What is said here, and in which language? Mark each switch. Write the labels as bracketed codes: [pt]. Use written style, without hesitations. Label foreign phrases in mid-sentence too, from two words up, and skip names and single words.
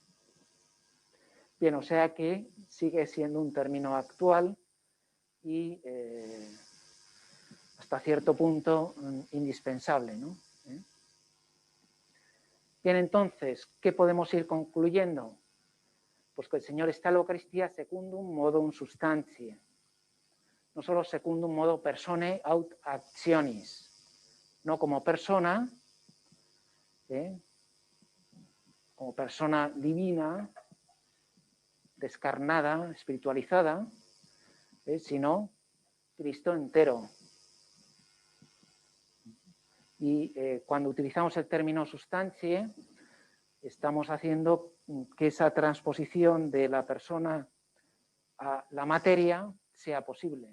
[es] Bien, o sea que sigue siendo un término actual y hasta cierto punto indispensable, ¿no? Bien, entonces, ¿qué podemos ir concluyendo? Pues que el Señor está en la Eucaristía [la] secundum modum substantiae, [es] no solo [la] secundum modo personae aut actionis, [es] no como persona, como persona divina, descarnada, espiritualizada, sino Cristo entero. Y cuando utilizamos el término substantiae, estamos haciendo que esa transposición de la persona a la materia sea posible.